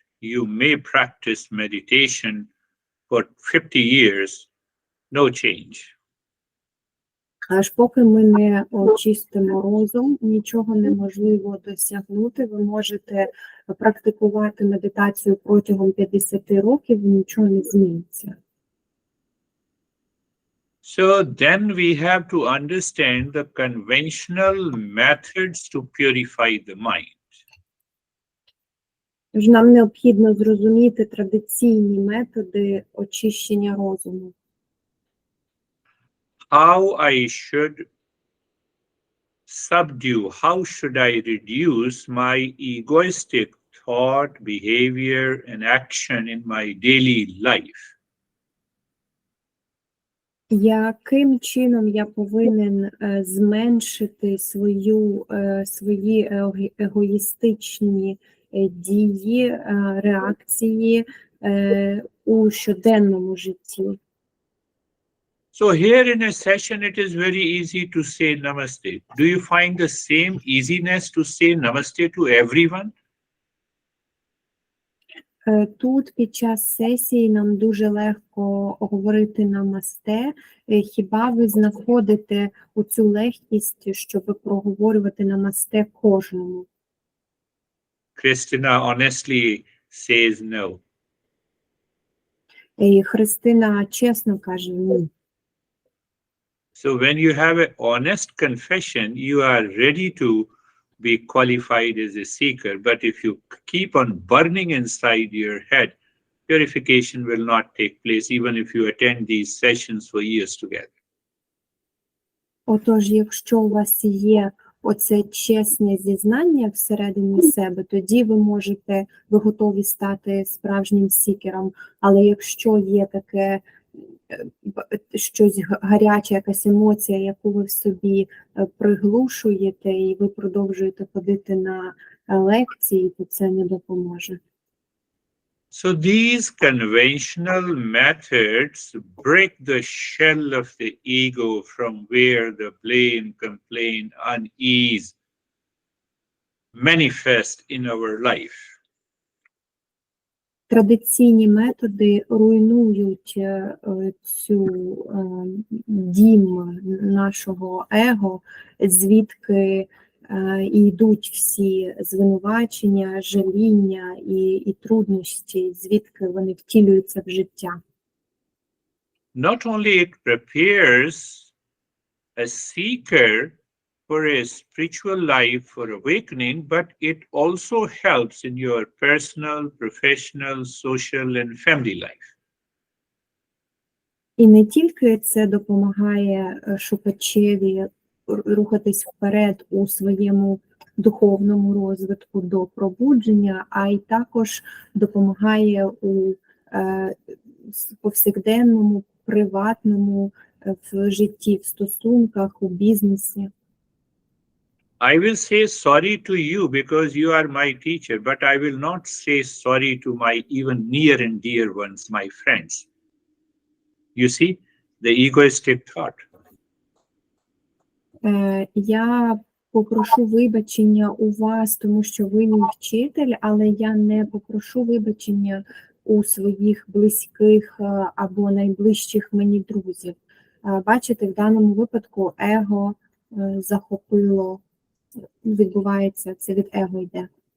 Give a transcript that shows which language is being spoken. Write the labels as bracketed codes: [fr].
[en] You may practice meditation for 50 years, no change. [uk] Аж поки ми не очистимо розум, нічого неможливо досягнути. Ви можете практикувати медитацію протягом 50 років, нічого не зміниться. [en] So then we have to understand the conventional methods to purify the mind. [uk] Тож нам необхідно зрозуміти традиційні методи очищення розуму. [en] How I should subdue, how should I reduce my egoistic thought, behavior, and action in my daily life? [uk] Яким чином я повинен зменшити свої егоїстичні дії, реакції у щоденному житті? [en] So here in a session, it is very easy to say namaste. Do you find the same easiness to say namaste to everyone? [uk] Тут під час сесії нам дуже легко говорити намасте. Хіба ви знаходите оцю легкість, щоб проговорювати намасте кожному? [en] Christina honestly says no. [uk] І Христина чесно каже ні. [en] So when you have an honest confession, you are ready to be qualified as a seeker. But if you keep on burning inside your head, purification will not take place, even if you attend these sessions for years together. [uk] Отож, якщо у вас є оце чесне зізнання всередині себе, тоді ви готові стати справжнім сікером. Але якщо є таке щось гаряче, якась емоція, яку ви в собі приглушуєте, і ви продовжуєте ходити на лекції, то це не допоможе. [en] So these conventional methods break the shell of the ego from where the blame, complaint, unease manifest in our life. [uk] Традиційні методи руйнують цю дім нашого его, звідки йдуть всі звинувачення, жаління і труднощі, звідки вони втілюються в життя. [en] Not only it prepares a seeker for a spiritual life, for awakening, but it also helps in your personal, professional, social, and family life. [uk] І не тільки це допомагає шукачеві рухатись вперед у своєму духовному розвитку до пробудження, а й також допомагає у повсякденному, приватному в житті, в стосунках, у бізнесі. [en] I will say sorry to you because you are my teacher, but I will not say sorry to my even near and dear ones, my friends. You see, the egoistic thought. [uk] Я попрошу вибачення у вас, тому що ви мій вчитель, але я не попрошу вибачення у своїх близьких або найближчих мені друзів. Бачите, в даному випадку его захопило, відбувається, це від его йде.